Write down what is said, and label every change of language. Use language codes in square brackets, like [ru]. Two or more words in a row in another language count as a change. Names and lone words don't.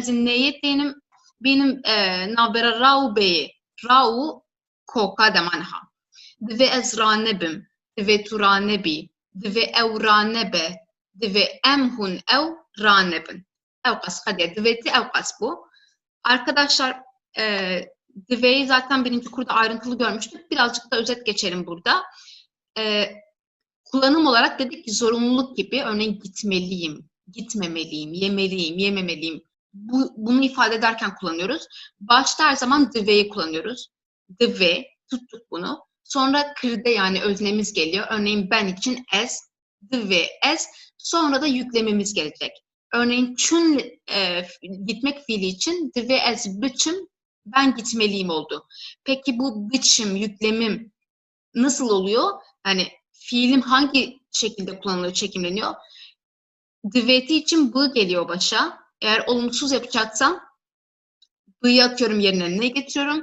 [ku] Ez ê neyê tênim bînim navbera ra û bêyê. Ra û koka dema niha. Divê ez ranebim, divê tu ranebî, divê ew ranebe, divê em hûn ew ranebin. Ew qas hadi divêti ew qas bu. [tr] Arkadaşlar divê'yi zaten birinci kurda ayrıntılı görmüştük. Birazcık da özet geçelim burada. Kullanım olarak dedik ki zorunluluk gibi, örneğin gitmeliyim, gitmemeliyim, yemeliyim, yememeliyim. Bunu ifade ederken kullanıyoruz. Başta her zaman divê'yi kullanıyoruz. Divê, tuttuk bunu. Sonra kırde yani öznemiz geliyor. Örneğin ben için ez, [ku] divê ez. [tr] Sonra da yüklemimiz gelecek. Örneğin çün gitmek fiili için [ku] divê ez biçim, [tr] ben gitmeliyim oldu. Peki bu biçim, yüklemim nasıl oluyor? Hani fiilim hangi şekilde kullanılıyor, çekimleniyor? Divêti için bı geliyor başa. Eğer olumsuz yapacaksam bı'yı atıyorum yerine ne getiriyorum?